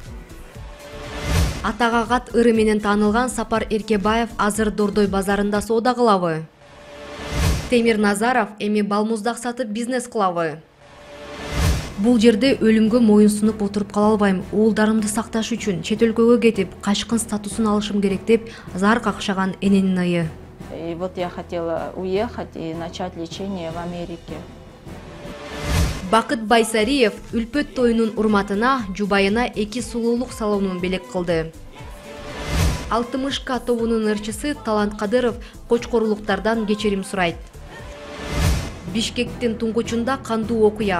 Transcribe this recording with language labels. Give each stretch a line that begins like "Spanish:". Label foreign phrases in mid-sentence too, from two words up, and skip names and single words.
Kyrgyz: Атага кат ыры менен таанылган Сапар Эркебаев азыр Дордой базарында соода кылабы? Темир Назаров эми балмуздак сатып бизнес кылабы? Бул жерде өлүмгө моюн сунуп отуруп кала албайм. Уулдарымды сакташ үчүн чет өлкөгө кетип, качкын статусун алышым керек деп зар какшаган эненин ыя.
Russian: И вот я хотела уехать и начать лечение в Америке.
Kyrgyz: Бакыт Байсариев үлпөт тоюнун урматына жубайына 2 сулуулук салонун белек кылды. Алтымышка тобунун ырчысы Талант Кадыров кочкорлуктардан кечирим сурайт. Бишкектин туңгучунда кандуу окуя.